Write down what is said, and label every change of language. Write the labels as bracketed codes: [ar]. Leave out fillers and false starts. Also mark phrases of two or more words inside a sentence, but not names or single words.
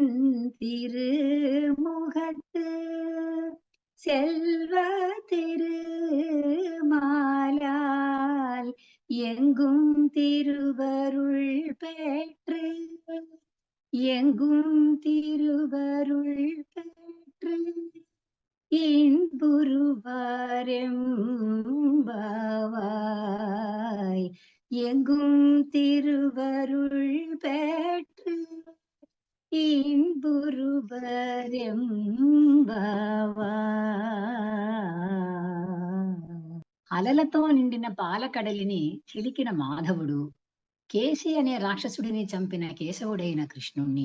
[ta] திருமுகத்து செல்வ திருமாலால் எங்கும் திருவருள் பெற்று எங்கும் திருவருள் பெற்று இன்புறுவாரெம்பாவாய் எங்கும் திருவருள் பெற்று ఇన్బురువరెంబవా. [te] అలలతో నిండిన పాలకడలిని చిలికిన మాధవుడు, కేశి అనే రాక్షసుడిని చంపిన కేశవుడైన కృష్ణుణ్ణి,